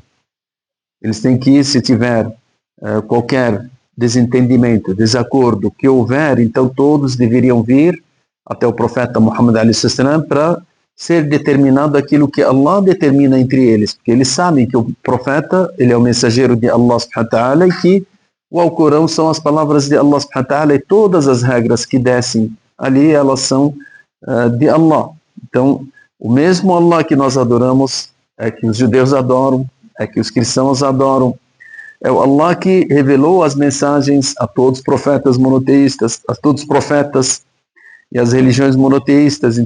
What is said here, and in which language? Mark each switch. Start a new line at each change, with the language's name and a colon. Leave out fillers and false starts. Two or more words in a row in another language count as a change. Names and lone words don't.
Portuguese: Eles têm que, se tiver qualquer desentendimento, desacordo que houver, então todos deveriam vir até o profeta Muhammad
Arabic: عليه وسلم
Portuguese: para ser determinado aquilo que Allah determina entre eles, porque eles sabem que o profeta ele é o mensageiro de Allah
Arabic: سبحانه وتعالى,
Portuguese: e que O Alcorão são as palavras de Allah
Arabic: سبحانه وتعالى,
Portuguese: e todas as regras que descem ali, elas são de Allah. Então, o mesmo Allah que nós adoramos é que os judeus adoram, é que os cristãos adoram. É o Allah que revelou as mensagens a todos os profetas monoteístas, a todos os profetas e as religiões monoteístas.